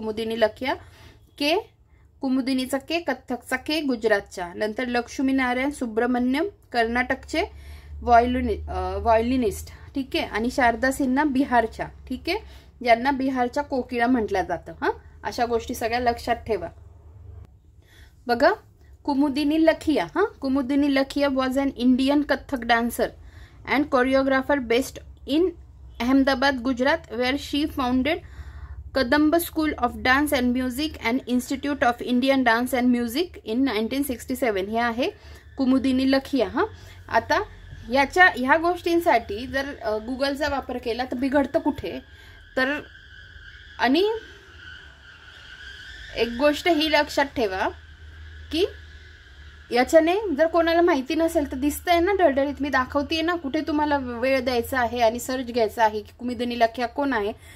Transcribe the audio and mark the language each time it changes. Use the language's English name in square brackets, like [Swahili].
[Marathi] कुमुदिनी लखिया, के, कुमुदिनीचा के, कथ्थकचा के, गुजरातच्या. नंतर लक्ष्मी नारायण सुब्रमण्यम कर्नाटकचे व्हायोलिनिस्ट, ठीक आहे. आणि शारदा सिन्हा बिहारच्या, ठीक आहे, ज्यांना बिहारच्या कोकिळा म्हटलं जातं. अशा गोष्टी सगळ्या लक्षात ठेवा. [English] बघा Kumudini Lakhia was an Indian Kathak dancer and choreographer based in Ahmedabad, Gujarat, where she founded Kadamba School of Dance and Music and Institute of Indian Dance and Music in 1967. [Marathi] हे आहे कुमुदिनी लखिया. आता ह्या गोष्टींसाठी जर गुगलचा वापर केला तर बिघडतं कुठे तर, आणि एक गोष्ट ही लक्षात ठेवा की याच्याने जर कोणाला माहिती नसेल तर दिसतंय ना ढळढळीत, मी दाखवतेय ना, कुठे तुम्हाला वेळ द्यायचा आहे आणि सर्च घ्यायचा आहे की कुमुदिनी लखिया कोण आहे.